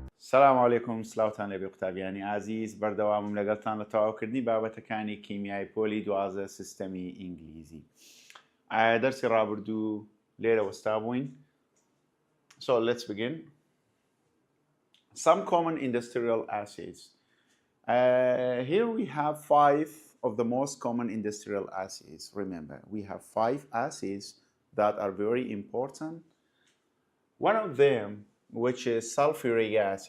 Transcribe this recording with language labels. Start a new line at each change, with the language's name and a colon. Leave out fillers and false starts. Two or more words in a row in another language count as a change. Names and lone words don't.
Arabic: سلام علیکم
Central Kurdish: سلااوتان لێبێ قوتابیانی ئازیز بەردەوامم لەگەڵتان لە تەواوکردنی بابەتەکانی کیمیای پۆلی دوازە سیستەمی ئینگلیزی. دەرسی ڕابردوو لێرە وەستا بووین.
English: So let's begin. Some common industrial acids. Here we have 5 of the most common industrial acids. Remember, we have 5 acids that are very important. One of them, which is sulfuric acid.